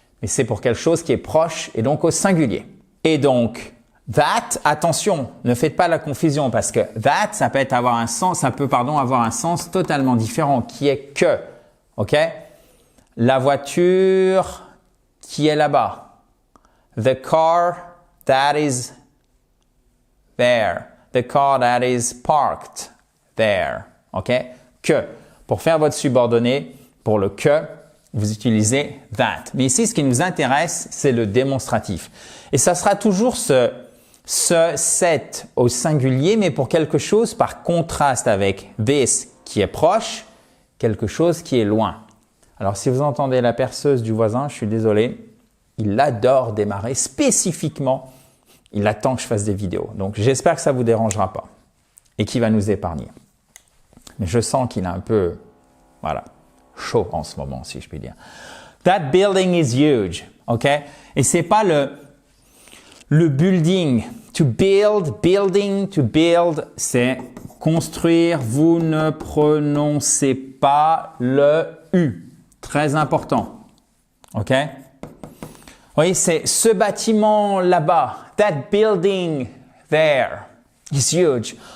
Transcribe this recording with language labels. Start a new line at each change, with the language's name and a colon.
French: Mais c'est pour quelque chose qui est proche et donc au singulier. Et donc, that, attention, ne faites pas la confusion parce que that, ça peut avoir un sens totalement différent qui est que. OK? La voiture qui est là-bas.
English: The car that is there. The car that is parked there.
French: OK? Que. Pour faire votre subordonné, pour le que, vous utilisez that. Mais ici, ce qui nous intéresse, c'est le démonstratif. Et ça sera toujours ce, cette au singulier, mais pour quelque chose par contraste avec this qui est proche, quelque chose qui est loin. Alors, si vous entendez la perceuse du voisin, je suis désolé, il adore démarrer spécifiquement. Il attend que je fasse des vidéos. Donc, j'espère que ça ne vous dérangera pas et qu'il va nous épargner. Mais je sens qu'il est un peu, voilà, chaud en ce moment, si je puis dire.
English: That building is huge, OK?
French: Et c'est pas le building. To build, building, to build, c'est construire. Vous ne prononcez pas le U. Très important. OK? Oui, c'est ce bâtiment là-bas.
English: That building there is huge.